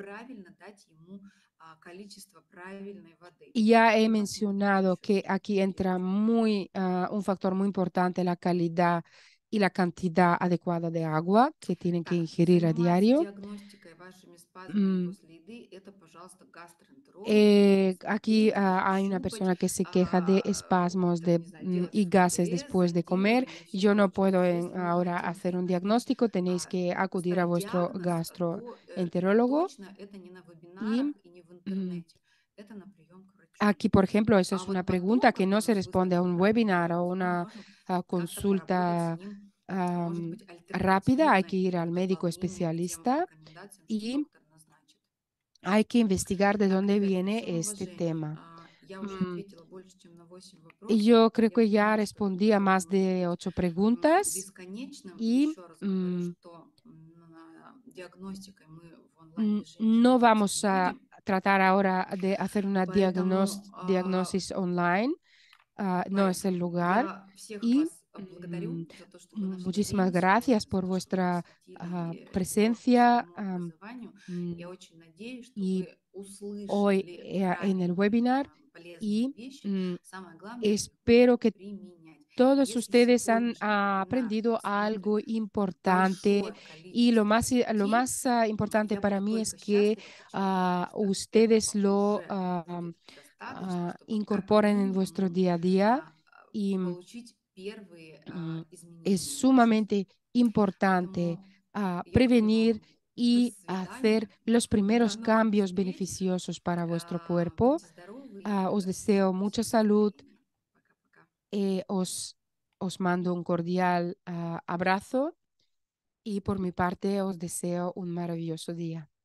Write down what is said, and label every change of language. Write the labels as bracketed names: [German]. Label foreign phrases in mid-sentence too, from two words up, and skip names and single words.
[Russian] правильно дать ему количество правильной воды. [Spanish] ya he [Russian] И посмотрим [Spanish] mencionado [Russian] еще [Spanish] que [Russian] за этот [Spanish] aquí [Russian] период. [Spanish] entra un factor muy importante, la calidad y la cantidad adecuada de agua que tienen que [Russian] Так, [Spanish] ingerir a [Russian] заниматься [Spanish] diario. [Russian] диагностикой вашими спазмами Mm, после еды, это, пожалуйста, гастроэнтерологу, который [Spanish] Aquí [Russian] смотреть, [Spanish] hay una [Russian] щупать, [Spanish] persona que se queja de espasmos [Russian] там, не знаю, делать [Spanish] y gases [Russian] ФКГ, [Spanish] después de comer. [Russian] зондирование и все [Spanish] Yo no [Russian] прочее. [Spanish] puedo [Russian] Если вы [Spanish] ahora hacer un [Russian] хотите [Spanish] diagnóstico, tenéis que acudir a [Russian] поставить [Spanish] vuestro [Russian] диагноз, то [Spanish] gastroenterólogo. [Russian] точно это не на [Spanish] Y [Russian] вебинарах и не в mm, интернете. Это на прием к врачу. [Spanish] aquí, por ejemplo, eso [Russian] А [Spanish] es una [Russian] вот потом, [Spanish] pregunta que [Russian] когда [Spanish] no se [Russian] вас [Spanish] responde a [Russian] выставят [Spanish] un [Russian] правильный [Spanish] webinar o [Russian] диагноз, мы [Spanish] una [Russian] можем как-то поработать с [Spanish] consulta [Russian] ним Может быть, [Spanish] rápida, hay que [Russian] альтернативной [Spanish] ir al médico [Russian] добавление к тем [Spanish] especialista [Russian] рекомендациям, что [Spanish] y [Russian] доктор назначит. [Spanish] hay que investigar de [Russian] Так, [Spanish] dónde [Russian] ребят, при [Spanish] viene [Russian] всем [Spanish] este [Russian] уважении, [Spanish] tema. [Russian] я уже Mm, ответила больше, чем на 8 [Spanish] y [Russian] вопросов. [Spanish] yo creo [Russian] Я [Spanish] que ya [Russian] понимаю, что этот [Spanish] respondí a [Russian] диалог [Spanish] más [Russian] может [Spanish] de [Russian] быть [Spanish] 8 preguntas [Russian] бесконечным. [Spanish] y [Russian] Еще раз говорю, что диагностикой мы в онлайн-режиме [Spanish] no [Russian] заниматься [Spanish] vamos [Russian] не [Spanish] a [Russian] будем. [Spanish] tratar ahora de hacer una [Russian] Поэтому [Spanish] diagnosis online. No es el [Russian] Поэтому [Spanish] lugar. [Russian] я всех [Spanish] Y [Russian] вас благодарю за то, что вы нашли [Spanish] muchísimas [Russian] время сегодня, [Spanish] gracias [Russian] за [Spanish] por [Russian] то, что вы [Spanish] vuestra [Russian] посвятили его [Spanish] presencia. [Russian] своему образованию. Я Mm, очень надеюсь, что [Spanish] y [Russian] вы [Spanish] hoy [Russian] услышали [Spanish] en el [Russian] правильные, [Spanish] webinar [Russian] полезные [Spanish] y [Russian] вещи. Самое главное их [Spanish] espero que [Russian] применять. [Spanish] todos [Russian] Если [Spanish] ustedes han [Russian] сегодняшний вебинар [Spanish] aprendido [Russian] посмотрит [Spanish] algo importante [Russian] большое [Spanish] y [Russian] количество [Spanish] lo [Russian] людей, [Spanish] más importante [Russian] я [Spanish] para [Russian] буду [Spanish] mí es [Russian] только [Spanish] que [Russian] счастлива, почему? Потому что [Spanish] ustedes [Russian] этого [Spanish] lo [Russian] уже будет достаточно, чтобы как [Spanish] incorporen en vuestro [Russian] минимум [Spanish] día a día y [Russian] получить первые [Spanish] es [Russian] изменения в вашей жизни. [Spanish] sumamente importante [Russian] Поэтому я говорю [Spanish] prevenir [Russian] вам до [Spanish] y hacer [Russian] свидания, [Spanish] los [Russian] до [Spanish] primeros [Russian] новых [Spanish] cambios [Russian] встреч, [Spanish] beneficiosos para vuestro cuerpo. [Russian] будьте здоровы и [Spanish] Os [Russian] всем [Spanish] deseo mucha [Russian] удачи, [Spanish] salud. [Russian] настроения. Пока-пока. [Spanish] Os mando un cordial abrazo y por mi parte os deseo un maravilloso día.